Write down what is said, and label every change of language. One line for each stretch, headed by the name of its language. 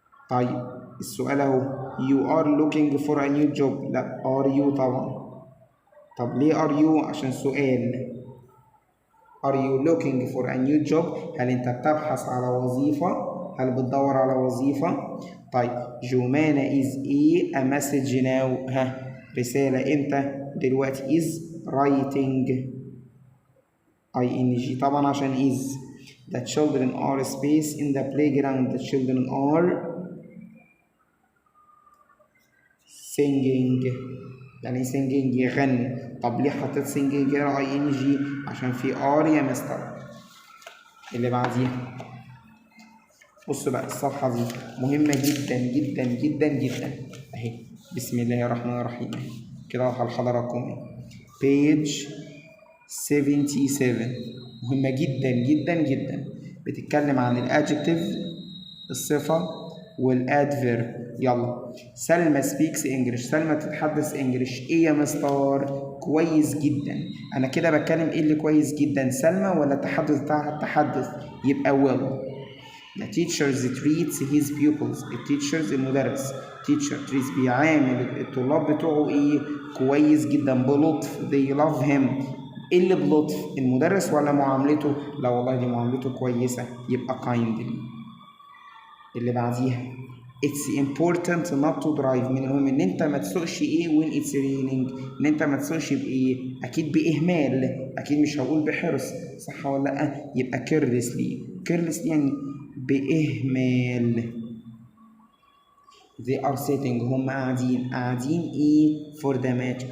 English: طيب السؤال اهو you are looking for a new job، لا are you طبعا.
Arabic: طب ليه are you؟ عشان سؤال.
English: are you looking for a new job؟
Arabic: هل انت بتبحث على وظيفة؟ هل بتدور على وظيفة؟ طيب جمانة
English: is a message now،
Arabic: رسالة امتى؟ دلوقتي is writing ing طبعا عشان is.
English: the children are space in the playground. the children are singing.
Arabic: يعني singing يغني. طب ليه حطيت singing هنا ing؟ عشان في are يا مستر. اللي بعديها بص بقى، الصفحة دي مهمة جدا جدا جدا جدا اهي. بسم الله الرحمن الرحيم اهي كده على حضراتكم. page 77 مهمة جدا جدا جدا، بتتكلم عن الادجكتيف الصفة والادفيرب. يلا سلمى سبيكس انجلش، سلمى بتتحدث انجلش. ايه يا مستر؟ كويس جدا. انا كده بتكلم ايه اللي كويس جدا؟ سلمى ولا التحدث بتاعها؟ التحدث، يبقى well.
English: The teachers treats his pupils.
Arabic: التيتشرز المدرس. teacher treats بيعامل الطلاب بتوعه ايه؟ كويس جدا بلطف.
English: they love him.
Arabic: ايه اللي بلطف؟ المدرس ولا معاملته؟ لا والله دي معاملته كويسة، يبقى kindly. اللي بعديها
English: it's important not to drive.
Arabic: من المهم ان انت ما تسوقش ايه
English: when it's raining،
Arabic: ان انت ما تسوقش بايه؟ اكيد باهمال، اكيد مش هقول بحرص، صح ولا لا؟ يبقى carelessly يعني باهمال.
English: they are sitting،
Arabic: هم قاعدين ايه؟
English: for the match.